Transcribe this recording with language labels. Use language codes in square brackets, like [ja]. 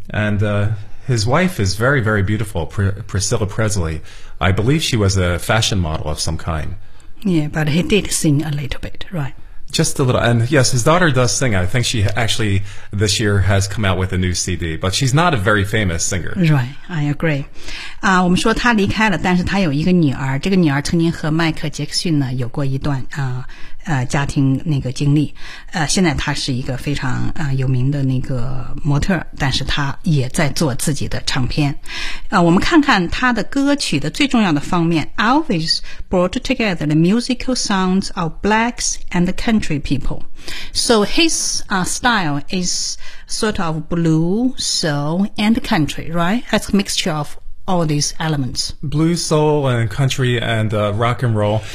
[en] And his wife is very, very beautiful, Priscilla Presley. I believe she was a fashion model of some kind. Yeah, but he did sing a little bit, right? Just a little. And yes, his daughter does sing. I think she actually this year has come out with a new CD, but she's not a very famous singer. Right, I agree. [zh] 我们说他离开了，但是他有一个女儿，这个女儿曾经和迈克杰克逊呢有过一段家庭那个经历。现在她是一个非常有名的那个模特，但是她也在做自己的唱片。我们看看她的歌曲的最重要的方面。 [en] Elvis brought together the musical sounds of blacks and the country people. So his style is sort of blues, soul and country, right? That's a mixture of all these elements. Blues, soul, and country, and rock and roll.